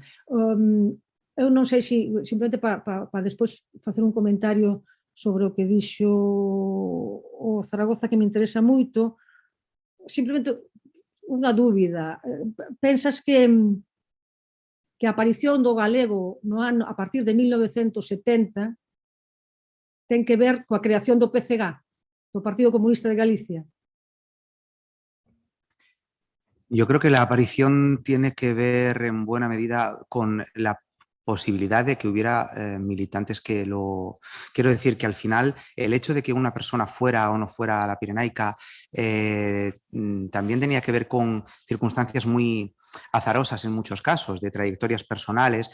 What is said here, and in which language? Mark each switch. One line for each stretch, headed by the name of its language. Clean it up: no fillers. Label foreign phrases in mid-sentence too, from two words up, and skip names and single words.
Galician: Eu non sei se, simplemente para despois facer un comentario sobre o que dixo o Zaragoza, que me interesa moito, simplemente unha dúbida. Pensas que a aparición do galego no ano, a partir de 1970 ten que ver coa creación do PCG, do Partido Comunista de Galicia?
Spanish: Yo creo que la aparición tiene que ver en buena medida con la posibilidad de que hubiera militantes que lo... Quiero decir que al final el hecho de que una persona fuera o no fuera a la Pirenaica también tenía que ver con circunstancias muy azarosas en muchos casos, de trayectorias personales.